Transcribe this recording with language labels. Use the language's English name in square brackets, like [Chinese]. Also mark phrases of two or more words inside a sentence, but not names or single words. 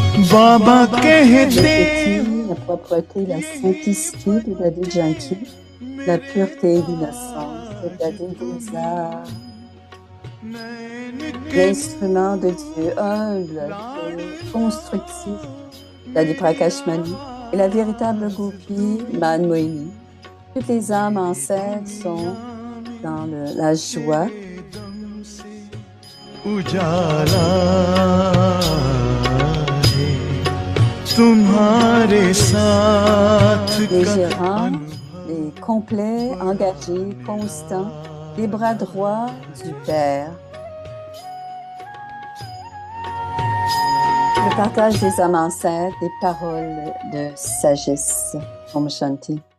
[Hindi] बाबा कहते [French] la propreté, la simplicité de Daddy Janki, la pureté et l'innocence de Daddy Gulzar, l'instrument de Dieu humble et constructif, Daddy Prakashmani, et la véritable goupille Man Mohini. Toutes les âmes ancêtres sont dans la joie. [Hindi] उजाला है तुम्हारे साथ [French] Les gérants, les complets, engagés, constants, les bras droits du Père. Le partage des âmes ancêtres, des paroles de sagesse. [Hindi] Om Shanti.